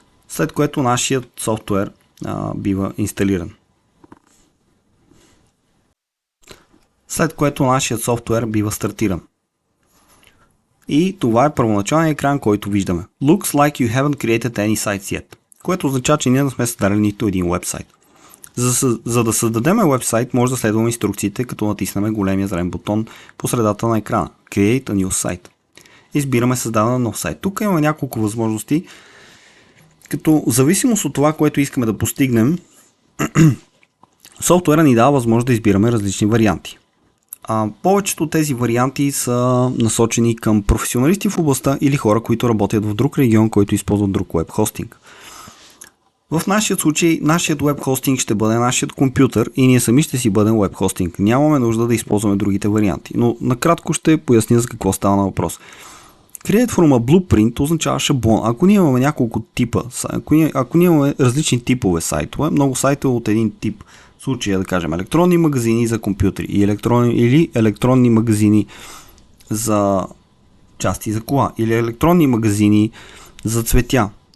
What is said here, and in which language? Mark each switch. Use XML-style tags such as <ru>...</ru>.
<bg>След което нашият софтуер бива инсталиран. След което нашият софтуер бива стартиран. И това е първоначалният екран, който виждаме.</bg> <en>Looks like you haven't created any sites yet.</en> <bg>Което означава, че ние не сме създали нито един вебсайт. За да създадем вебсайт, може да следваме инструкциите, като натиснем големия зелен бутон по средата на екрана.</bg> <en>Create a new site.</en> <bg>Избираме създаване на нов сайт. Тук има няколко възможности, като в зависимост от това, което искаме да постигнем, софтуера ни дава възможност да избираме различни варианти. Повечето от тези варианти са насочени към професионалисти в областта или хора, които работят в друг регион, който използват друг веб хостинг. В нашия случай, нашият веб хостинг ще бъде нашият компютър и ние сами ще си бъдем веб хостинг. Нямаме нужда да използваме другите варианти. Но накратко ще поясня за какво става на въпрос. Create from a blueprint означава шаблон. Ако ние имаме няколко типа, ако ние имаме различни типове сайтове, много сайтове от един тип, в случая да кажем електронни магазини за компютри или електронни магазини за части за кола или електронни магазини за цветя.</bg>